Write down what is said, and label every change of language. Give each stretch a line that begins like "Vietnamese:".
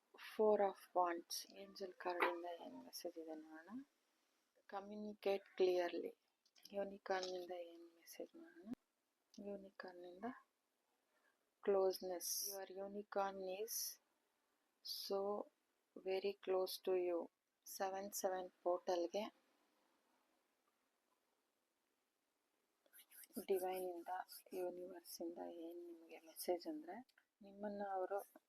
Kannada: Four of wands, angel ಕಾರ್ಡಿಂದ ಏನು message ಇದೆ ನೋಡೋಣ.
English: communicate clearly,
Kannada: ಯೂನಿಕಾರ್ನಿಂದ ಏನು ಮೆಸೇಜ್ ನೋಡೋಣ.
English: ಯೂನಿಕಾರ್ನಿಂದ closeness, your unicorn is so very close to you.
Kannada: 77 ಪೋರ್ಟಲ್ಗೆ ಡಿವೈನ್ ಇಂದ, ಯೂನಿವರ್ಸ್ ಇಂದ ಏನು ನಿಮಗೆ ಮೆಸೇಜ್ ಅಂದರೆ, ನಿಮ್ಮನ್ನು ಅವರು